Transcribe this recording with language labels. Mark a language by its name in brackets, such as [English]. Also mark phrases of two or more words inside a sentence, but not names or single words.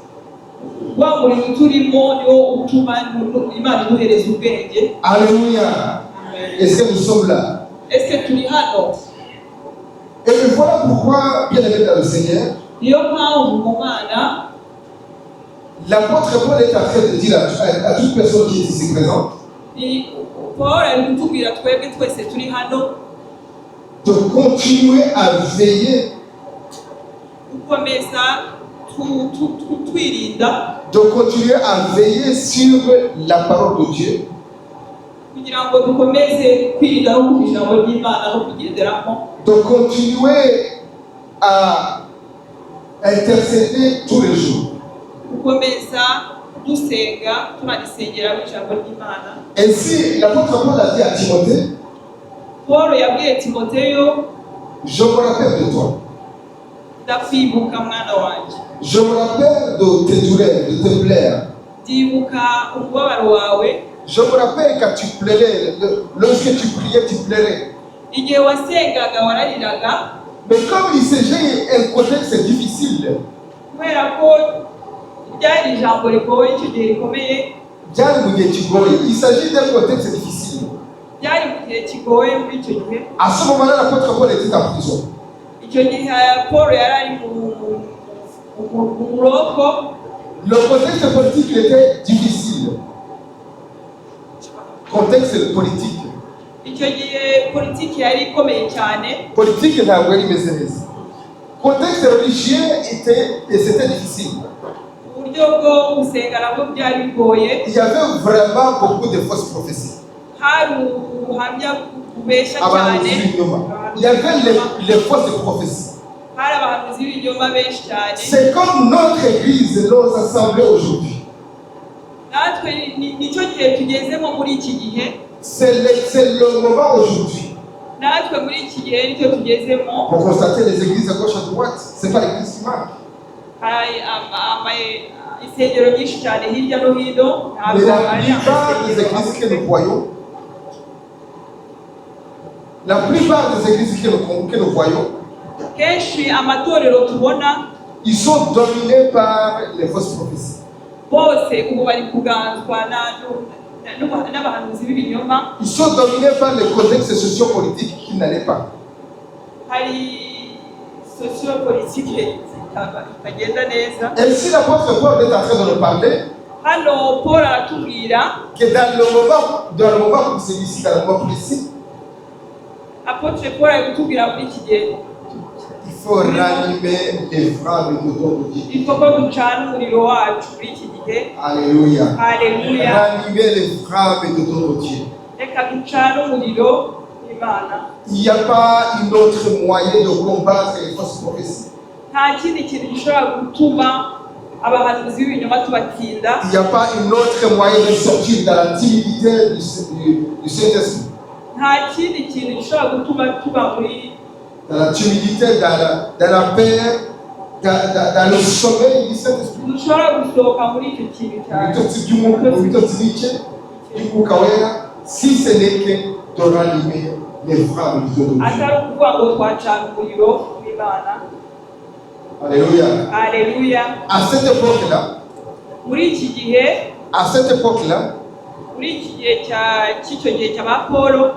[French] Alléluia. Est-ce que nous sommes là? Et voilà pourquoi, bien aimé dans le Seigneur, L'apôtre Paul est en train de dire à toute personne qui est ici présente [Kinyarwanda] ni Paul ari kutubwira twebwe twese turi hano [French] de continuer à veiller, [Kinyarwanda] gukomeza twirinda [French] de continuer à veiller sur la parole de Dieu, [Kinyarwanda] kugira ngo dukomeze kwirinda no kumva ijambo ry'Imana no kugenderamo, [French] de continuer à intercéder tous les jours. [Kinyarwanda] gukomeza dusenga tunarisengera mu ijambo ry'Imana. [French] Ainsi, l'apôtre Paul a dit à Timothée, [Kinyarwanda] Paul yabwiye Timoteyo, [French] je me rappelle de toi. [Kinyarwanda] ndakwibuka mwana wanjye, [French] Je me rappelle de tes douleurs, de tes plaies. [Kinyarwanda] ndibuka umubabaro wawe, [French] Je me rappelle quand tu plairais, lorsque tu priais, tu plairais. [Kinyarwanda] igihe wasengaga warariraga, [French] Mais comme il s'agit d'un contexte difficile, [Kinyarwanda] kubera ko ryari ijambo rigoye, icyo gihe rikomeye, [French] il s'agit d'un contexte difficile. [Kinyarwanda] byari mu gihe kigoye. Muri icyo gihe, [French] À ce moment-là, l'apôtre Paul était en prison. [Kinyarwanda] icyo gihe Paul yari ari mu buroko. [French] Le contexte politique il était difficile. Contexte politique. [Kinyarwanda] Icyo gihe politiki yari ikomeye cyane. Politique ntabwo yari imeze neza. [French] Contexte religieux c'était difficile. [Kinyarwanda] Uburyo bwo gusenga nabwo byari bigoye. [French] Il y avait vraiment beaucoup de fausses prophéties. [Kinyarwanda] Hari ubuhamya bubeshya cyane. [French] Il y avait les fausses prophéties. [Kinyarwanda] Hari abahanuzi b'ibinyoma benshi cyane. [French] C'est comme notre église, nos assemblées aujourd'hui. [Kinyarwanda] Natwe nicyo gihe tugezemo muri iki gihe. [French] C'est le moment aujourd'hui. [Kinyarwanda] Natwe muri iki gihe nicyo tugezemo. [French] Pour constater les églises à gauche à droite, c'est pas l'église qui marche. [Kinyarwanda] Hari insengero nyinshi cyane hirya no hino. [French] Mais la plupart des églises que nous voyons, que nous voyons, [Kinyarwanda] kenshi amatorero tubona, [French] ils sont dominés par les fausses prophéties. [Kinyarwanda] bose ubu bari kuganzwa n'abahanuzi b'ibinyoma. [French] Ils sont dominés par les contextes sociopolitiques qui n'allaient pas. [Kinyarwanda] Hari sociopolitike zitagenda neza. [French] Ainsi, l'apôtre Paul est en train de nous parler [Kinyarwanda] Hano Paul aratubwira [French] que dans le moment comme celui-ci, dans le moment précis, [Kinyarwanda] Apôtre Paul ari kutubwira muri iki gihe [French] il faut ranimer les flammes de notre Dieu. il faut [Kinyarwanda] ko ducana umuriro wacu muri iki gihe. [French] Alléluia. [Kinyarwanda] Haleluya. [French] Ranimer les flammes de notre Dieu. [Kinyarwanda] Reka ducana umuriro w'Imana. [French] Il n'y a pas un autre moyen de combattre les fausses prophéties. [Kinyarwanda] Nta kindi kintu gishobora gutuma abahanuzi b'ibinyoma tubatsinda. [French] Il n'y a pas un autre moyen de sortir dans la timidité du Saint-Esprit. [Kinyarwanda] Nta kindi kintu gishobora gutuma tuba muri [French] Dans la timidité, dans la paix, dans le sommeil du Saint-Esprit. [Kinyarwanda] dushobora gusohoka muri icyo kintu cyane. [French] Si ce n'est que de ranimer les flammes du Dieu. [Kinyarwanda] Atari ukuvuga ngo twacana umuriro w'Imana. [French] Alléluia. [Kinyarwanda] Haleluya. [French] À cette époque-là, [Kinyarwanda] Muri iki gihe, muri iki gihe cy'icyo gihe cy'aba Paul,